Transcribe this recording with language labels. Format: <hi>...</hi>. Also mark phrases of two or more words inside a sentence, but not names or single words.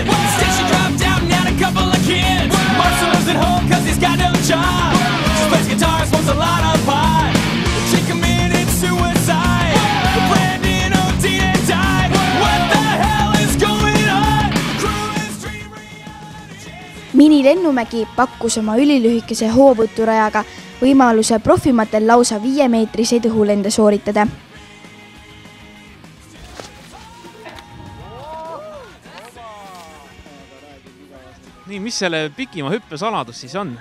<en>Instead she dropped out and had a couple of kids. Marcel lives at home cause he's got no job. She plays guitar, smokes a lot of pot. She committed suicide. Brandon O'Dean died. What the hell is going on? Crew is dream reality.</en> <et>Mini Lennumägi pakkus oma ülilühikese hoovõturajaga võimaluse profimatel lausa 5-meetriseid õhulende sooritada. Nii, mis selle pikima hüppe saladus siis on?</et>